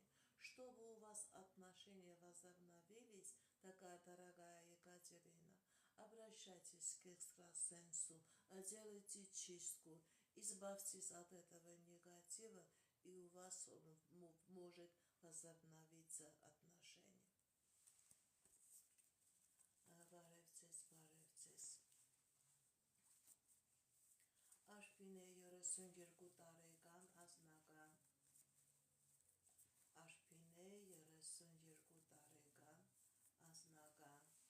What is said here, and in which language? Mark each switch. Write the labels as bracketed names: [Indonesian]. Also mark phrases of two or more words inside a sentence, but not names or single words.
[Russian] Чтобы у вас отношения возобновились, такая дорогая Екатерина, обращайтесь к экстрасенсу, делайте чистку, избавьтесь от этого негатива, и у вас может возобновиться отношения. [Armenian] Բարև ձեզ։ Աշպինե 32 տարեկան ազնական։ Աշպինե 32 տարեկան ազնական։